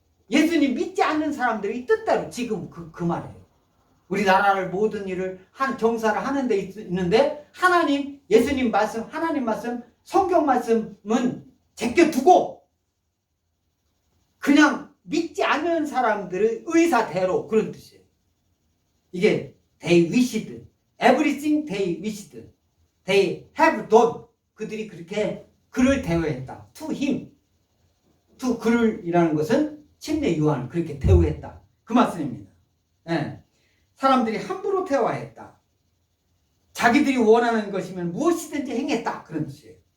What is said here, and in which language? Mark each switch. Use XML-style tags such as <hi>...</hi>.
<ko>예수님 믿지 않는 사람들이 뜻대로. 지금 그 말이에요. 우리나라를 모든 일을 정사를 하는 데 있는데 예수님 말씀, 하나님 말씀, 성경 말씀은 제껴두고 그냥 믿지 않는 사람들의 의사대로, 그런 뜻이에요.</ko> <en>이게 they wished, everything they wished, they have done.</en> <ko>그들이 그렇게 그를 대우했다.</ko> <en>to him,</en> <ko>to 그를이라는 것은 침례 요한을 그렇게 대우했다. 그 말씀입니다. 네. 사람들이 함부로 대화했다. 자기들이 원하는 것이면 무엇이든지 행했다. 그런 뜻이에요.</ko>